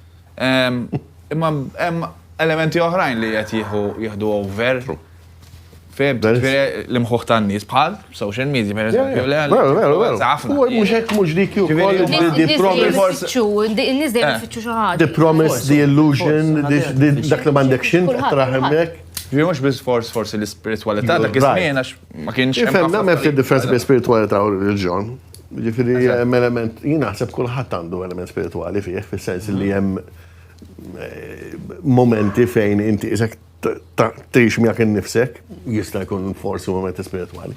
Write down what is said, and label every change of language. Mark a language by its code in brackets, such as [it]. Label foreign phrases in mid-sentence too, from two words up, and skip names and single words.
[mt] Imma hemm elementi oħrajn li qed jieħdu over. Fehmt, l-imħuħ tan-nies bħal [en] social media [mt] pereżempju. Veru. Mhux hekk mhux dik ukoll in-nies dejjem ifittxu xi ħaġa. [en] The promise, the illusion, [mt] dak li m'għandek x'int traħ hemmhekk. Ġifieri mhux biss forsi l-ispiritualità dak iż-żmien għax ma kienx hemm. Ifhem hemm ftit differenza bejn spiritualità u reliġjon. Ġifieri hemm element, jien naħseb kulħadd għandu element spirituali fih, fis-sens li hemm momenti fejn inti isek tgħix miegħek innifsek, jista' jkun forsi momenti spirituali.